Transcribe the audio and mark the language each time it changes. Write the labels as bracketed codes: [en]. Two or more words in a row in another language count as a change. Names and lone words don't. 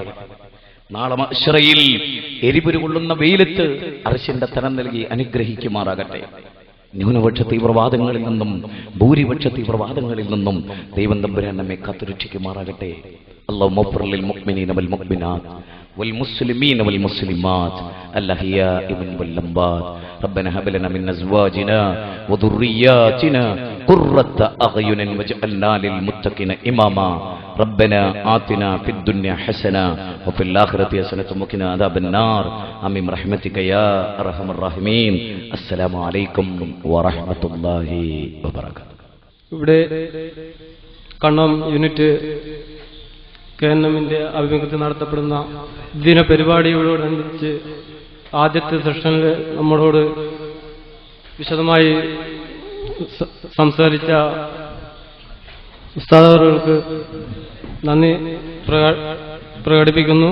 [ml] നാളെ മഹ്ശറയിൽ എരിപുരു കൊള്ളുന്ന വെയിലത്ത് അർശിന്റെ തരം നൽകി അനുഗ്രഹിക്കുമാറാകട്ടെ. ന്യൂനപക്ഷ തീവ്രവാദങ്ങളിൽ നിന്നും ഭൂരിപക്ഷ തീവ്രവാദങ്ങളിൽ നിന്നും ദൈവം തമ്പുരാൻ നമ്മെ കാത്തുരക്ഷിക്കുമാറാകട്ടെ. [ar] اللهم اغفر للمؤمنين والمؤمنات والمسلمين والمسلمات الأحياء والأموات. ربنا هب لنا من ازواجنا وذرياتنا قرة اعين واجعلنا للمتقين اماما. ربنا آتنا في الدنيا حسنة وفي الآخرة حسنة وقنا عذاب النار. آمين برحمتك يا أرحم الراحمين. السلام عليكم ورحمة الله وبركاته. [ml] ഇവിടെ കണ്ണം യൂണിറ്റ് KNMന്റെ ആഭിമുഖ്യത്തിൽ നടത്തപ്പെടുന്ന ദിനപരിപാടിയോടനുബന്ധിച്ച് ആദ്യത്തെ സെഷനിൽ നമ്മളോട് വിശദമായി സംസാരിച്ച ഉസ്താദുകൾക്ക് നന്ദി പ്രകടിപ്പിക്കുന്നു.